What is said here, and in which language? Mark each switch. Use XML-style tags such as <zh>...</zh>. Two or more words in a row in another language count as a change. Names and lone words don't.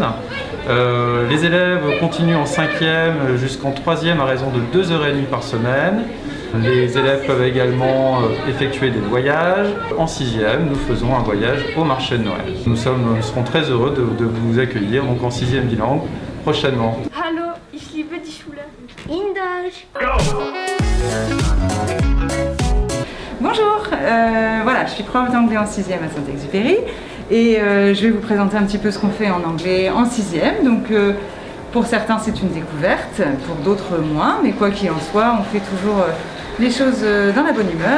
<fr>Les élèves continuent en 5e jusqu'en 3e à raison de 2h30 par semaine. Les élèves peuvent également effectuer des voyages. En 6e, nous faisons un voyage au marché de Noël. Nous serons très heureux de vous accueillir donc en 6e bilingue prochainement.</fr> <de>Hallo, ich liebe die Schule. In Deutsch.</de> <fr>Bonjour, voilà, je suis prof d'anglais en 6e à Saint-Exupéry et je vais vous présenter un petit peu ce qu'on fait en anglais en 6e. Donc pour certains c'est une découverte, pour d'autres moins, mais quoi qu'il en soit, on fait toujours les choses dans la bonne humeur.</fr>